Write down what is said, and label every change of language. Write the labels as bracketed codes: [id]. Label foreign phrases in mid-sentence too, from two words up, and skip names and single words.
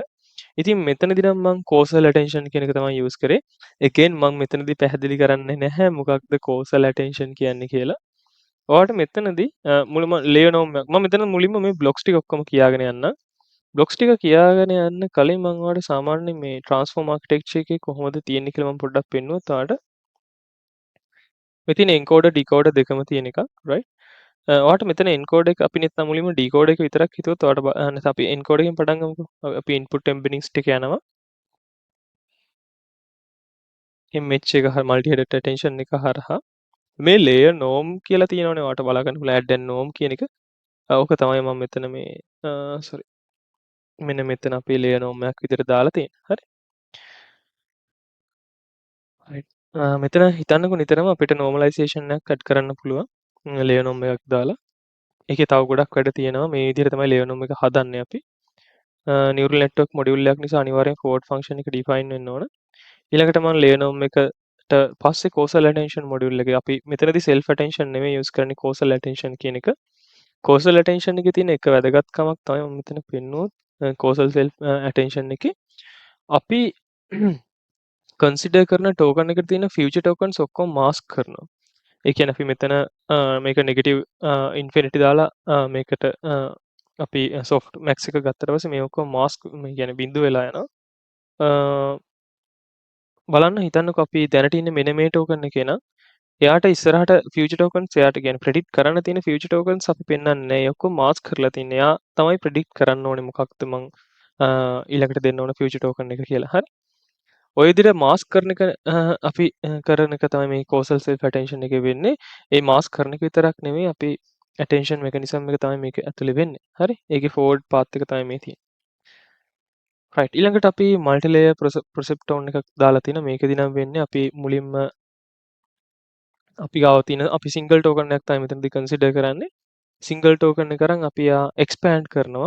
[si] ඉතින් මෙතනදී නම් මම [en] causal attention [si] කියන එක තමයි යූස් කරේ. again මම මෙතනදී පැහැදිලි කරන්නේ නැහැ මොකක්ද [en] causal attention [si] කියන්නේ කියලා. ඔයාලට මෙතනදී මුලින්ම ලේනෝම් මම මෙතන මුලින්ම මේ බ්ලොක්ස් ටික ඔක්කොම කියාගෙන යන්නම්. බ්ලොක්ස් ටික කියාගෙන යන්න කලින් මම ඔයාලට සාමාන්‍යයෙන් මේ [en] transform architecture [si] එකේ කොහොමද තියෙන්නේ කියලා මම පොඩ්ඩක් පෙන්නුවොත් ඔයාලට මෙතන [en] encoder decoder [si] දෙකම තියෙන එකක් right ඔයාලට මෙතන encode එක අපි නැත්නම් මුලින්ම decode එක විතරක් හිතුවොත් ඔයාලට නැත්නම් අපි encode එකෙන් පටන් ගමුකෝ අපි [en] input embeddings [si] ටික යනවා image එක [en] multi headed attention [si] එක හරහා මේ [en] layer norm [si] කියලා තියෙනවනේ ඔයාලට බලා ගන්න පුළුවන් [en] add and norm [si] කියන එක ඕක තමයි මම මෙතන මේ sorry මෙන්න මෙතන අපි [en] layer norm [si] එකක් විදිහට දාලා තියෙන්නේ හරි right මෙතන හිතන්නකෝ නිතරම අපිට normalization එකක් add කරන්න පුළුවන් [en] layer norm [si] එකක් දාලා ඒකේ තව ගොඩක් වැඩ තියෙනවා මේ විදිහට තමයි [en] layer norm [si] එක හදන්නේ අපි [en] neural network module [si] එකක් නිසා අනිවාර්යෙන් [en] forward function [si] එක define වෙන්න ඕන ඊළඟට මම [en] layer norm [si] එකට පස්සේ [en] causal attention module [si] එක අපි මෙතනදී [en] self attention [si] නෙමෙයි use කරන්නේ [en] causal attention [si] කියන එක [en] causal attention [si] එකේ තියෙන එක වැදගත්කමක් තමයි මම මෙතන පෙන්නුවොත් [en] causal self attention [si] එකේ අපි consider කරන token එකට තියෙන [en] future tokens [si] ඔක්කොම mask කරනවා. ඒ කියන්නේ අපි මෙතන මේක [en] negative infinity [si] දාලා මේකට අපි [en] soft max [si] එක ගත්තට පස්සේ මේ ඔක්කොම mask මේ කියන්නේ බිඳුව වෙලා යනවා. බලන්න හිතන්නකෝ අපි දැනට ඉන්නේ මෙන්න මේ token එකේ නම් එයාට ඉස්සරහට [en] future tokens [si] එයාට කියන්නේ predict කරන්න තියෙන [en] future tokens [si] අපි පෙන්වන්නේ නැහැ. ඒ ඔක්කොම mask කරලා තින්නේ. එයා තමයි predict කරන්න ඕනේ මොකක්ද මං ඊළඟට දෙන්න ඕන [en] future token [si] එක කියලා. හරි. ඔය විදිහට මාස්ක් කරන එක අපි කරන එක තමයි මේ [en] causal self attention [si] එකේ වෙන්නේ. ඒ මාස්ක් කරන එක විතරක් නෙමෙයි අපි [en] attention mechanism [si] එක තමයි මේක ඇතුලේ වෙන්නේ. හරි? ඒකේ [en] forward path [si] එක තමයි මේ තියෙන්නේ. right ඊළඟට අපි [en] multi layer perceptron [si] එකක් දාලා තිනවා. මේකෙදි නම් වෙන්නේ අපි මුලින්ම අපි ගාව තියෙන අපි [en] single token [si] එකක් තමයි මෙතනදී consider කරන්නේ. [en] single token [si] එක අරන් අපි expand කරනවා.